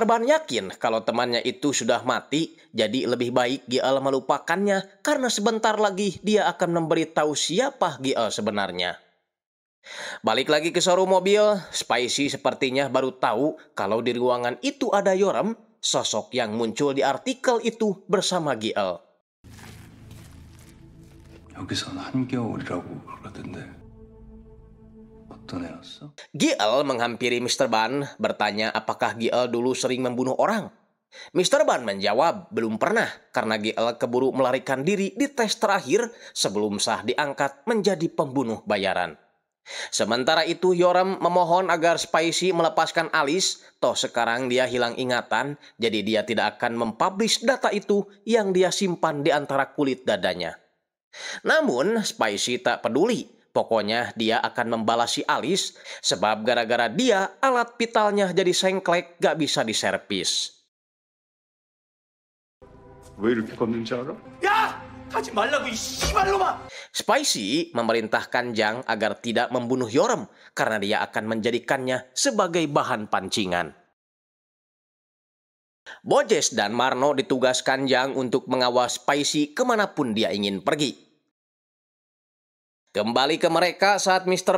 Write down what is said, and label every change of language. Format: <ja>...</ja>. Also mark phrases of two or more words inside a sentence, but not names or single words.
<id>Ban yakin kalau temannya itu sudah mati, jadi lebih baik GL melupakannya karena sebentar lagi dia akan memberitahu siapa GL sebenarnya. Balik lagi ke showroom mobil, Spicy sepertinya baru tahu kalau di ruangan itu ada Yoram, sosok yang muncul di artikel itu bersama GL.</id> <ko>여기선 한겨울이라고 그러던데 어떤 애였어?</ko> <id>GL menghampiri Mr. Ban, bertanya apakah GL dulu sering membunuh orang. Mr. Ban menjawab belum pernah karena GL keburu melarikan diri di tes terakhir sebelum sah diangkat menjadi pembunuh bayaran. Sementara itu Yoram memohon agar Spicy melepaskan Alice, toh sekarang dia hilang ingatan, jadi dia tidak akan mempublish data itu yang dia simpan di antara kulit dadanya. Namun Spicy tak peduli, pokoknya dia akan membalasi Alice sebab gara-gara dia alat vitalnya jadi sengklek gak bisa diservis.</id> <ko>왜 이렇게 걷는지 알아? 야! 가지 말라고 이 씨발놈아!</ko> <id>Spicy memerintahkan Jang agar tidak membunuh Yoram karena dia akan menjadikannya sebagai bahan pancingan. Bojes dan Marno ditugaskan Jang untuk mengawal Spicy kemanapun dia ingin pergi. Kembali ke mereka saat Mr.</id>